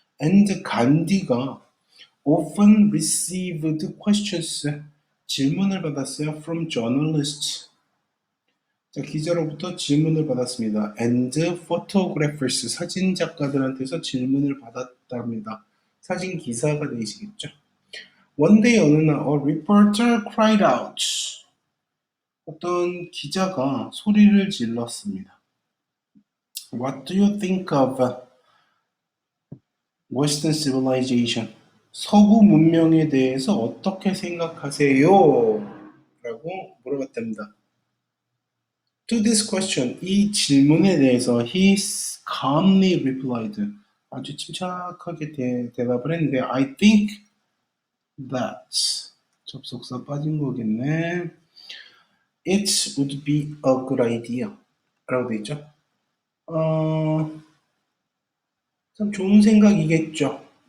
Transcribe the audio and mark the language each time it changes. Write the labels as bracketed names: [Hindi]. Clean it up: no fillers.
[English] And 간디가 often received questions. [Korean] 질문을 받았어요. [English] From journalists. [Korean] 자, 기자로부터 질문을 받았습니다. [English] And photographers. [Korean] 사진 작가들한테서 질문을 받았답니다. 사진 기사가 되시겠죠. [English] One day [Korean] 어느 날 [English] a reporter cried out. [Korean] 어떤 기자가 소리를 질렀습니다. [English] What do you think of Western civilization? [Korean] 서구 문명에 대해서 어떻게 생각하세요? 라고 물어봤답니다. [English] To this question, [Korean] 이 질문에 대해서 [English] he calmly replied. [Korean] 아주 침착하게 대답을 했는데 [English] I think that [Korean] 접속사 빠진 거겠네. [English] It would be a good idea. [Korean] 라고 돼 있죠. 참 좋은 생각이겠죠.